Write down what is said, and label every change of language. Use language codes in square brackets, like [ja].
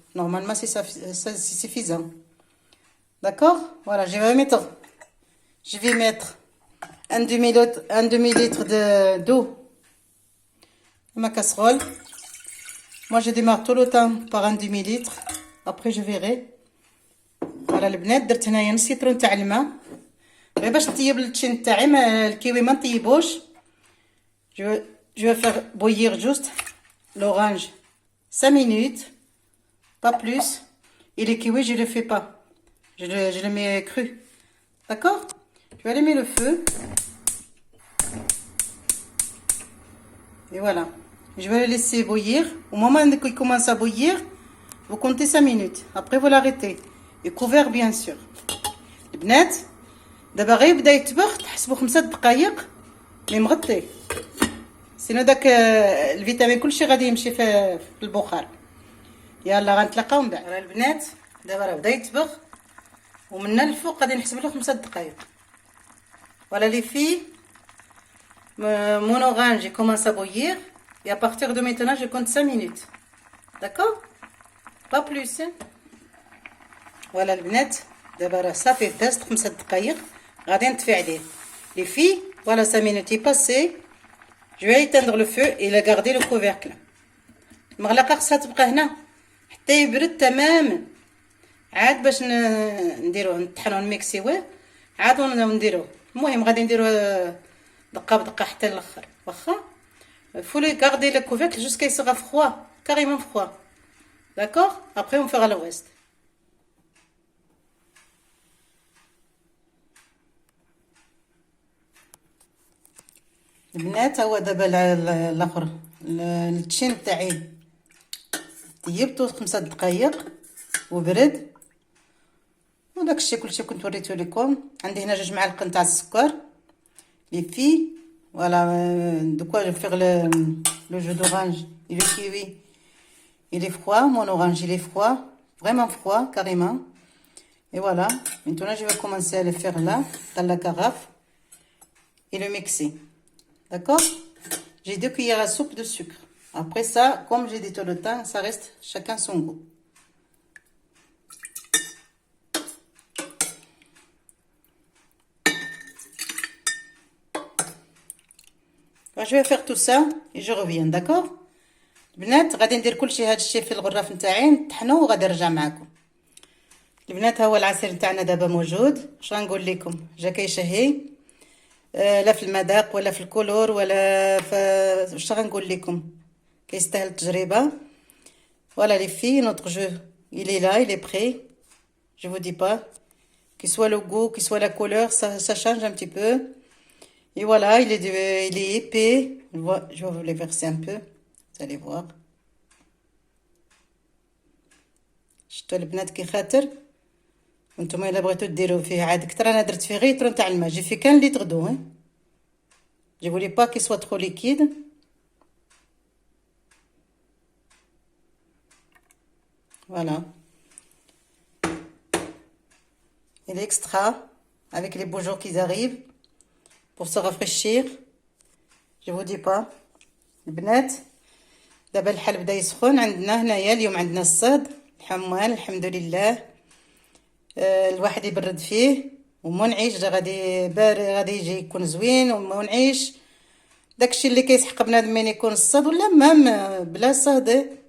[fr] Normalement c'est suffisant. D'accord? Voilà, je vais mettre un demi-litre d'eau dans ma casserole. Moi je démarre tout le temps par un demi-litre, après je verrai. [ar] Voilà البنات، درت هنايا نص لتر تاع الماء غير باش نطيب التشين تاعي، الكيوي ما نطيبوش. [fr] Je vais faire bouillir juste l'orange 5 minutes, pas plus. Et les kiwis, je ne le fais pas. Je le mets cru. D'accord? Je vais allumer le feu. Et voilà. Je vais le laisser bouillir. Au moment où il commence à bouillir, vous comptez 5 minutes. Après, vous l'arrêtez. Et couvert, bien sûr. [ar] البنات دابا غير بدا يطبخ، تحسبوا 5 دقائق مي مغطي، سينو داك الفيتامين كلشي غادي يمشي في البخار. يلا غنتلاقاو من بعد. راه البنات دابا راه بدا يطبخ ومن الفوق غادي نحسب له 5 دقائق. [fr] Voilà les filles, mon orange commence à bouillir et à partir de maintenant je compte 5 minutes. D'accord? Pas plus. Hein? [ar] Voilà البنات دابا راه صافي دازت 5 دقائق، غادي نطفي عليه. [fr] Les filles, voilà 5 minutes est passé. Je vais éteindre le feu et la garder le couvercle. [ar] المغلقه خصها تبقى هنا حتى يبرد تماما، عاد باش نديروه نطحنوه نميكسيوه عاد ونديروه. المهم غادي نديروه دقه بدقه حتى الاخر. واخا [fr] faut le garder le couvercle jusqu'à ce qu'il sera froid, carrément froid. D'accord? Après on fera le reste. [ar] البنات هو دابا الاخر التشين تاعي طيبته 5 دقائق وبرد، وداك الشيء كلشي كنت وريته لكم. عندي هنا 2 معالق تاع السكر. لي في [fr] voilà de quoi je vais faire le jus d'orange et le kiwi. Il est froid, mon orange il est froid, vraiment froid carrément. Et voilà, maintenant je vais commencer à le faire là dans la carafe et le mixer. D'accord? J'ai 2 cuillères à soupe de sucre. Après ça, comme j'ai dit tout le temps, ça reste chacun son goût. Je vais faire tout ça et je reviens. D'accord? [ar] البنات غادي ندير كلشي هذا الشيء في الغراف نتاعي نطحنو وغادي نرجع معكم. البنات هو العصير نتاعنا دابا موجود. اش غنقول لكم، جا كيشهي لا في المذاق ولا في الكولور ولا في واش غنقول لكم، كيستاهل التجربه. [fr] Voilà les filles, notre jeu, il est là, il est prêt. je vous dis pas. Qu'il soit le goût, qu'il soit la couleur, ça change un petit peu. Et voilà, il est épais. Je vais vous les verser un peu. Vous allez voir. [ar] شفتوا البنات كي خاطر وانتم الا بغيتو ديروا فيه عاد كتر انا درت فيه غير طرون تاع الماء جي فيه كان لتر دو [fr] je voulais pas qu'il soit trop liquide. Voilà. Et l'extra avec les beaux jours qui arrivent pour se rafraîchir. Je vous dis pas. [ar] البنات دابا الحال بدا يسخن عندنا هنايا اليوم عندنا الصهد الحمال الحمد لله. الواحد يبرد فيه ومنعش غادي يجي يكون زوين ومنعش داكشي اللي كيسحق بنادم من يكون الصهد ولا مام بلا صهد.